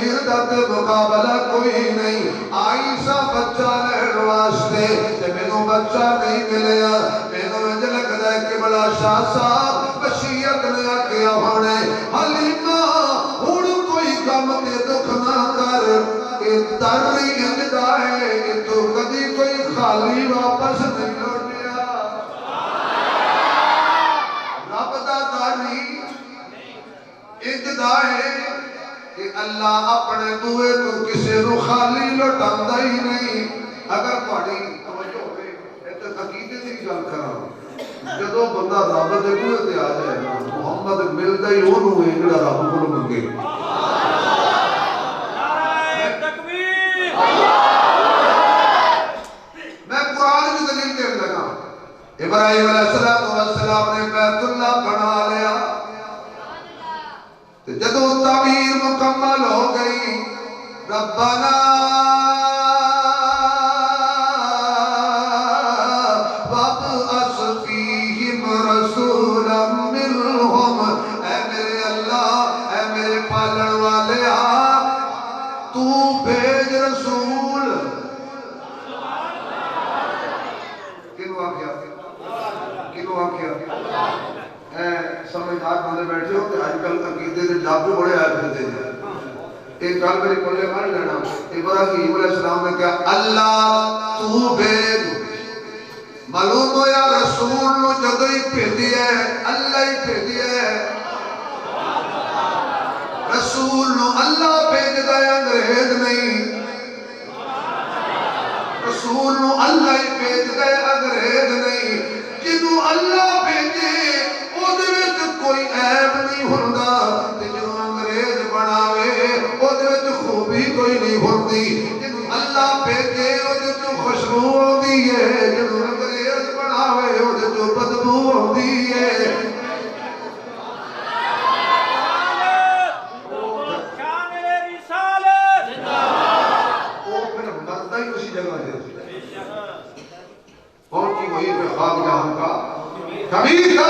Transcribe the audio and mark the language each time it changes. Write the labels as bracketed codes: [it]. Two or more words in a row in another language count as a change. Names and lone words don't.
[pa] تے مقابلہ کوئی نہیں. آئی سا بچہ لین واسطے تے مینوں بچہ نہیں ملیا. مینوں انج لگدا ہے کہ بڑا شاہ صاحب وصیت نے آکھیا ہونے حلیمہ ہن کوئی غم تے دکھ نہ کر. اے در انج دا ہے کہ تو کدی کوئی خالی واپس نہیں لوٹیا. رب دا داری انج دا ہے کہ اللہ اپنے بوئے تو کسی نو خالی لوٹاندا ہی نہیں. اگر تہاڈی توجہ ہوے تے عقیدے دی گل کراں جدوں بندہ رب دے بوئے تے آ جائے نا محمد ملدا ہی اونوں ہے جڑا رب کول منگے. میں قرآن کی دلیل دین لگا. ابراہیم [ar] علیہ السلام [pa] نے بیت اللہ بنا لیا جدو تعمیر مکمل ہو گئی. [ar] ربنا وابعث فیہم رسولا منہم. [pa] اے میرے اللہ اے میرے پالن والے تو بھیج رسول. کنو آکھیا کنو آکھیا سمجھدار بندے بیٹھے ہو کہ آج کل عقیدے دے ڈاکو بڑے آئے پھرتے ہیں. ایک گل میری کولے مار لینا. ابراہیم [ar] علیہ السلام [pa] نے کہا اللہ تو بھیج. معلوم ہو یا رسول نو جدو ہی بھیجی ہے اللہ ہی بھیجی ہے. رسول نو اللہ بھیجدا ہے انگریز نہیں. رسول نو اللہ ہی بھیجدا ہے انگریز نہیں. جنوں اللہ بھیجے کوئی عیب نہیں ہوندا تے جنوں انگریز بناوے او دے وچ خوبی کوئی نہیں ہوندی. جنوں اللہ بھیجے او دے وچ خوشبو ہوندی ہے. جنوں انگریز بناوے او دے وچ بدبو ہوندی ہے. شان رسالت زندہ باد. او پھر مردا ہی اسی جگہ ہے. کون کی وہی پہ خواب جہاں کا خبیر کا.